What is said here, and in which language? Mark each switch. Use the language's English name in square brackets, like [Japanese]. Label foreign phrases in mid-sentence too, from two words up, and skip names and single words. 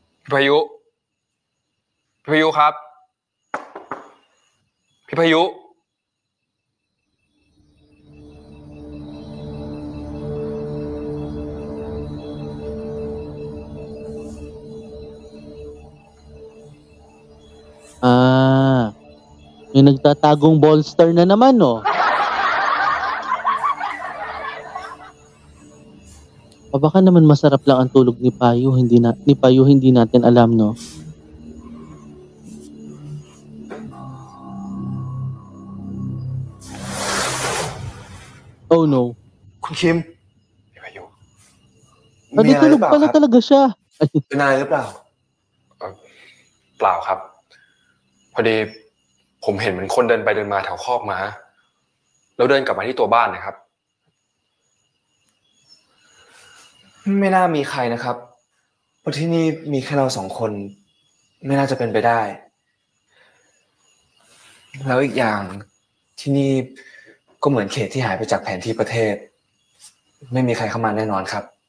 [Thai] พายุครับพี่พายุ [Filipino] May nagtatagong bolster na naman, no? O baka naman masarap lang ang tulog ni Payo, hindi natin alam, no? [English] Oh no. [Thai] คุณคิม [Filipino] Ano tulog pala talaga siya? [Thai] เป็นอะไรหรือเปล่า เปล่าครับ พอดีผมเห็นเหมือนคนเดินไปเดินมาแถวคอกม้าแล้วเดินกลับมาที่ตัวบ้านนะครับ ไม่น่ามีใครนะครับเพราะที่นี่มีแค่เรา2 คนไม่น่าจะเป็นไปได้ แล้วอีกอย่างที่นี่ก็เหมือนเขตที่หายไปจากแผนที่ประเทศไม่มีใครเข้ามาแน่นอนครับ